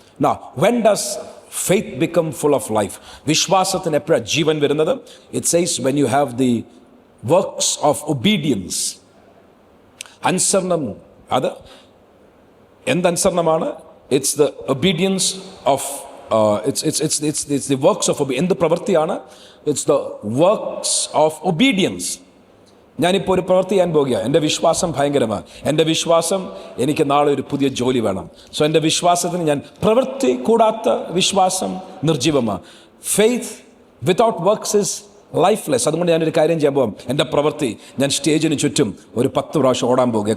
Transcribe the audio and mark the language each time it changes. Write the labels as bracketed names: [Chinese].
[English] Now, when does faith become full of life? [Malayalam] വിശ്വാസത്തിന് എപ്പോഴാണ് ജീവൻ വരുന്നത്? [English] It says when you have the works of obedience. അനുസരണം. [Malayalam] അത് എന്തനുസരണമാണ്? [English] It's the obedience of it's the works of obedience. [Malayalam] എന്ത് പ്രവൃത്തിയാണ്? [English] It's the works of obedience. [Malayalam] ഞാനിപ്പോൾ ഒരു പ്രവൃത്തി ചെയ്യാൻ പോകുക, എൻ്റെ വിശ്വാസം ഭയങ്കരമാണ്. എൻ്റെ വിശ്വാസം എനിക്ക് നാളെ ഒരു പുതിയ ജോലി വേണം. സോ എൻ്റെ വിശ്വാസത്തിന് ഞാൻ പ്രവൃത്തി കൂടാത്ത വിശ്വാസം നിർജീവമാണ്. [English] Faith without works is lifeless. [Malayalam] അതുകൊണ്ട് ഞാനൊരു കാര്യം ചെയ്യാൻ പോകാം. എൻ്റെ പ്രവൃത്തി, ഞാൻ സ്റ്റേജിന് ചുറ്റും ഒരു 10 പ്രാവശ്യം ഓടാൻ പോകുക.